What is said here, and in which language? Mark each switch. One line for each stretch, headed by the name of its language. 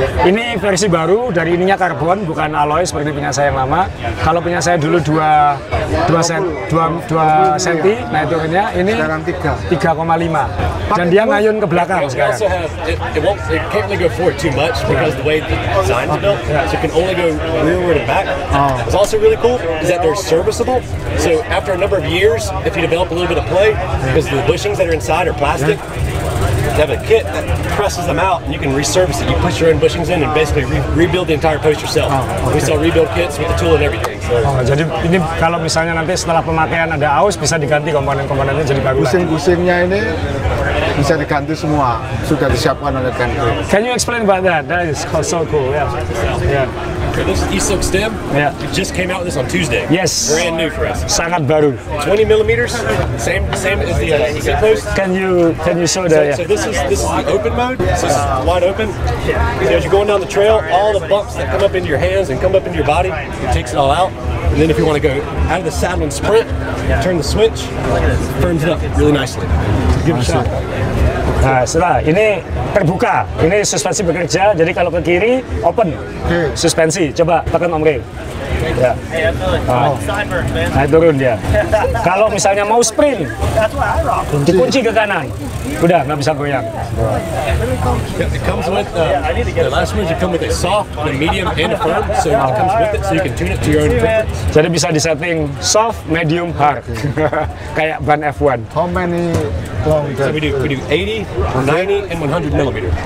Indonesian: Ini versi baru, dari ininya karbon, bukan alloy seperti punya saya yang lama. Kalau punya saya dulu 2 cm, nah turunnya ini 3,5. Dan dia ngayun ke belakang sekarang.
English: It can't really go forward too much because the way the design is built, so it can only go rearward and back. What's also really cool is that they're serviceable. So after a number of years, if you develop a little bit of play, because the bushings that are inside are plastic, you have a kit that presses them out and you can resurface it. You put your own bushings in and basically rebuild the entire post yourself. We sell rebuild kits with the tool and everything. So.
Indonesian: Jadi ini kalau misalnya nanti setelah pemakaian ada aus, bisa diganti komponen-komponennya jadi baru. Pusing-pusingnya ini bisa diganti semua, sudah disiapkan oleh Can Creek.
English: Can you explain about that? That is so cool. Yeah. So this is E-Silk stem. Yeah. We just came out with this on Tuesday. Yes. Brand new for us.
Indonesian: Sangat baru.
English: 20 millimeters. Same as the seat post. Can you show the? So this is the open mode. So this is wide open. So as you're going down the trail, all the bumps that come up into your hands and come up into your body, it takes it all out. And then if you want to go out of the saddle and sprint, turn the switch, firms it up really nicely. So give it a shot.
Indonesian: Nah, setelah ini terbuka, ini suspensi bekerja, jadi kalau ke kiri open, suspensi, coba tekan Om Ri. Ya. Nah, turun dia. Kalau misalnya mau sprint, dikunci ke kanan, udah nggak bisa goyang.
English: It comes with the last ones. You come with a soft, a medium, and a firm. So it comes with it, so you can tune it to your own preference.
Indonesian: Jadi bisa disetting soft, medium, hard, kayak ban F1.
English: How many long? So we do 80, 90, and 100 millimeter.